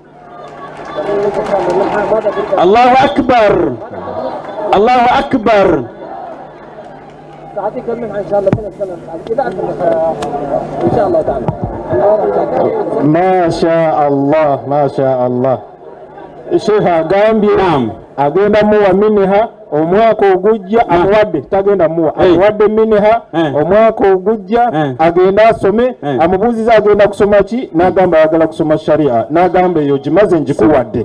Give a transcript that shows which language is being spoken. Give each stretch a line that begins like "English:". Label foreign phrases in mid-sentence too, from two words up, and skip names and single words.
Arabic: الله أكبر الله أكبر. ما شاء الله ما شاء الله.
Ganda: Sheikh agambye agenda muwa miniha omwaka ogujja amuwadde tagenda muwa amuwadde miniha omwaka ogujja agenda asome amubuuziza agenda kusoma ki n'agamba ayagala kusoma sharia n'agamba eyo gimaze njikuwadde.